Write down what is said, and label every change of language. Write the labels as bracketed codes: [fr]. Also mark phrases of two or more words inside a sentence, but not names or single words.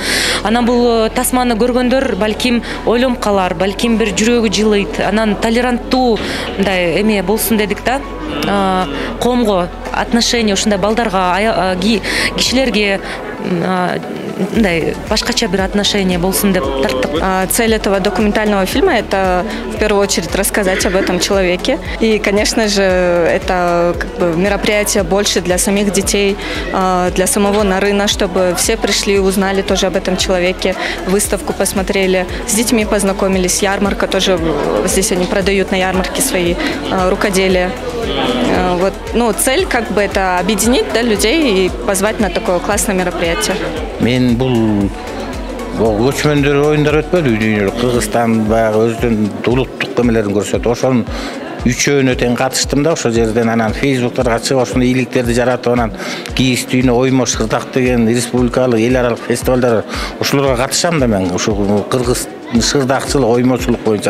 [ky] Анан бул тасманы көргөндөр балким ойлонуп калар, балким бир жүрөгү жылыйт. Анан толеранттуу мындай эме болсун дедик да. Коомго отношение ушундай балдарга, кишилерге мындай башкача бир отношение болсун деп тарттык. [ru] Цель этого документального фильма — это в первую очередь рассказать об этом человеке. И, конечно же, это как бы мероприятие больше для самих детей, для самого Нарына, чтобы все пришли и узнали тоже об этом человеке, выставку посмотрели, с детьми познакомились, ярмарка тоже, здесь они продают на ярмарке свои рукоделия. Вот, ну, цель как бы это объединить, да, людей и позвать на такое классное мероприятие. [ky] Мен бул көчмөндөр оюндар өтпөдү, дүйнөлүк Кыргызстан баягы өзүнүн улуттук эмелерин көрсөтүп, ошонун үчөөнө тең катыштым да, ошол жерден анан фейсбуктарга чыгып ошондой ийгиликтерди жаратып, анан кийиз дүйнө оймо шырдак деген республикалык эл аралык фестивалдар ошолорго катышам да мен, ушул кыргыз шырдакчылык, оймочулук боюнча.